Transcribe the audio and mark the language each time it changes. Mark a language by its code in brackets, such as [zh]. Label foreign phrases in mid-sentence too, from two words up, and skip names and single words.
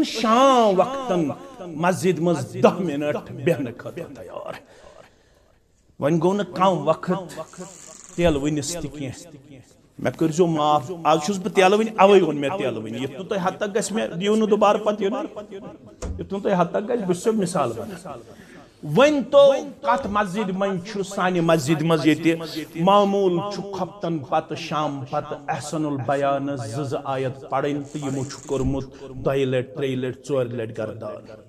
[ks] شام وقتن مسجد مز 10 منٹ بہن خطر تیار ون گو نا کم وقت تیل ونس تھی میں کرزو معاف آج چھس بہ تیل ون اوے ون میں تیل ون یتن تہ حد تک گژھِ مےٚ دیو نہٕ دوبارٕ پتہٕ یتن تہ حد تک گژھِ بہ چھُسو مثال ونان ون تو کت مسجد من چھُ سانہِ مسجد مز ییٚتہِ معموٗل چھُ خۄفتن پتہٕ شام پتہٕ احسن البیان زٕ آیت پرٕنۍ تہٕ یِمو چھُ کوٚرمُت 2 لٹہِ 3 لٹہِ 4 لٹہِ گردان